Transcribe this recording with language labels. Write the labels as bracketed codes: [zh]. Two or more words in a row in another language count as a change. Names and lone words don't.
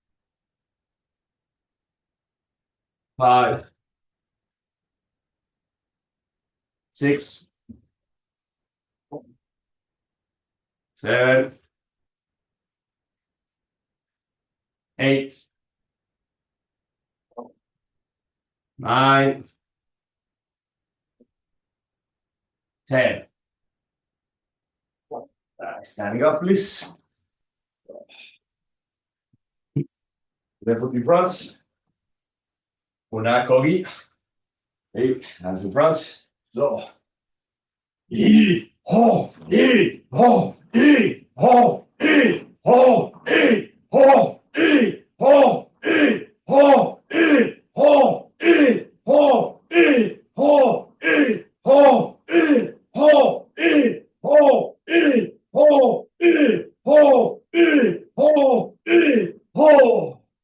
[en] 5, 6, 7, 8, 9, 10. Standing up, please. Left foot in front. Una kogi. Hey, hands in front. So. E, ho, e, ho, e, ho, e, ho, e, ho, e, ho, e, ho, e, ho, e, ho, e, ho, e, ho, e, ho, e, ho, e, ho, e, ho, e, ho, e, ho.